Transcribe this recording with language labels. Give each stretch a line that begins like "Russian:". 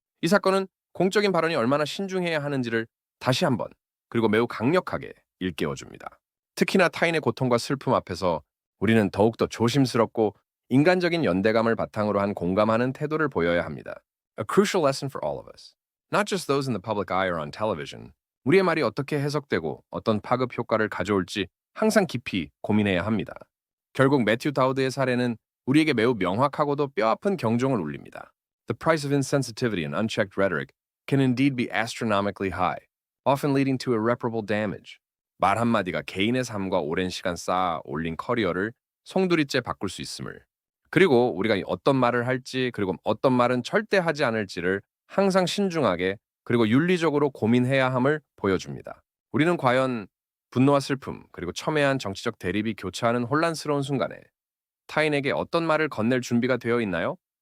Korean: 이 사건은 공적인 발언이 얼마나 신중해야 하는지를 다시 한번 그리고 매우 강력하게 일깨워줍니다. 특히나 타인의 고통과 슬픔 앞에서 우리는 더욱더 조심스럽고 인간적인 연대감을 바탕으로 한 공감하는 태도를 보여야 합니다.
English: A crucial lesson for all of us. Not just those in the public eye or on television.
Korean: 우리의 말이 어떻게 해석되고 어떤 파급 효과를 가져올지 항상 깊이 고민해야 합니다. 결국 매튜 다우드의 사례는 우리에게 매우 명확하고도 뼈아픈 경종을 울립니다.
English: The price of insensitivity and unchecked rhetoric can indeed be astronomically high, often leading to irreparable damage.
Korean: 말 한마디가 개인의 삶과 오랜 시간 쌓아 올린 커리어를 송두리째 바꿀 수 있음을. 그리고 우리가 어떤 말을 할지 그리고 어떤 말은 절대 하지 않을지를 항상 신중하게 그리고 윤리적으로 고민해야 함을 보여줍니다. 우리는 과연 분노와 슬픔 그리고 첨예한 정치적 대립이 교차하는 혼란스러운 순간에 타인에게 어떤 말을 건넬 준비가 되어 있나요?